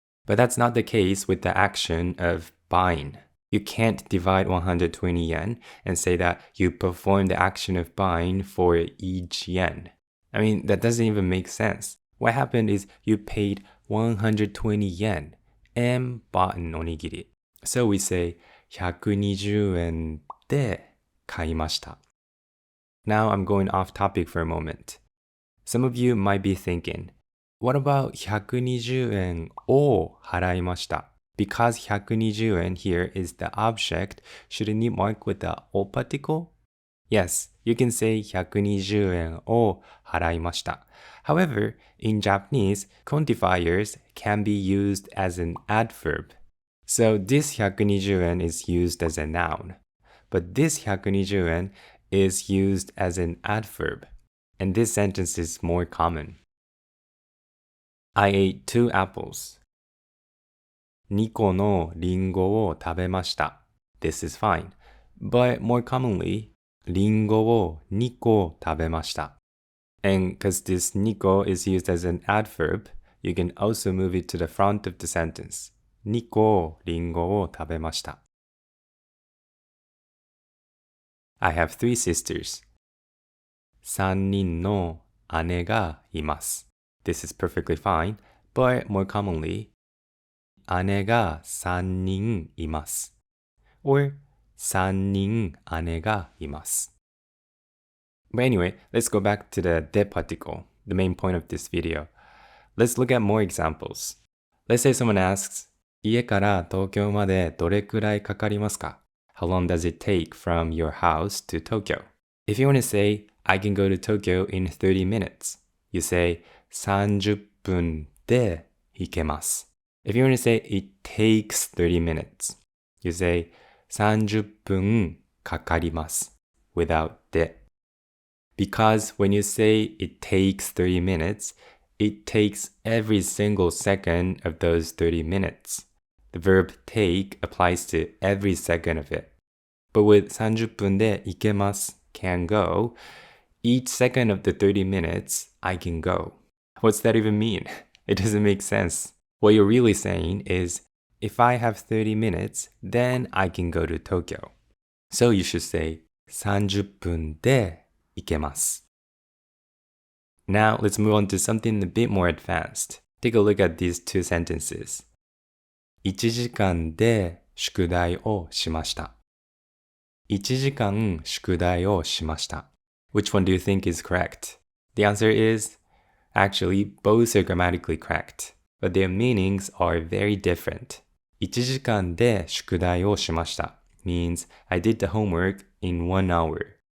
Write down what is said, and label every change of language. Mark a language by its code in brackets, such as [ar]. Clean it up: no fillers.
[en] But that's not the case with the action of buying. You can't divide 120 yen and say that you perform the action of buying for each yen. I mean, that doesn't even make sense. What happened is you paid 120 yen and bought an onigiri. So we say [ja] 120円で買いました. [en] Now I'm going off topic for a moment. Some of you might be thinking, what about [ja] 120円を払いました? [en] Because 120円 here is the object, shouldn't you mark with the お particle? Yes, you can say [ja] 120円を払いました. [en] However, in Japanese, quantifiers can be used as an adverb. So this 120円 is used as a noun. But this 120円 is used as an adverb. And this sentence is more common. I ate 2 apples. [ja] 2個のリンゴを食べました. [en] This is fine. But more commonly, [ja] リンゴを2個食べました. [en] And because this 2個 is used as an adverb, you can also move it to the front of the sentence. [ja] 2個リンゴを食べました. [en] I have 3 sisters. [ja] 3人の姉がいます. [en] This is perfectly fine, but more commonly, [ja] 姉が3人います. Or 3人姉がいます. [en] But anyway, let's go back to the de particle, the main point of this video. Let's look at more examples. Let's say someone asks, [ja] 家から東京までどれくらいかかりますか? [en] How long does it take from your house to Tokyo? If you want to say, I can go to Tokyo in 30 minutes, you say [ja] 30分で行けます. [en] If you want to say it takes 30 minutes, you say [ja] 30分かかります [en] without で. Because when you say it takes 30 minutes, it takes every single second of those 30 minutes. The verb take applies to every second of it. But with [ja] 30分で行けます [en] can go, each second of the 30 minutes, I can go. What's that even mean? It doesn't make sense. What you're really saying is, if I have 30 minutes, then I can go to Tokyo. So you should say, [ja] 30分で行けます. [en] Now let's move on to something a bit more advanced. Take a look at these 2 sentences. [ja] 1時間で宿題をしました. 1時間宿題をしました. [en] Which one do you think is correct? The answer is, actually, both are grammatically correct, but their meanings are very different. [ja] 1時間で宿題をしました [en] means I did the homework in 1 hour.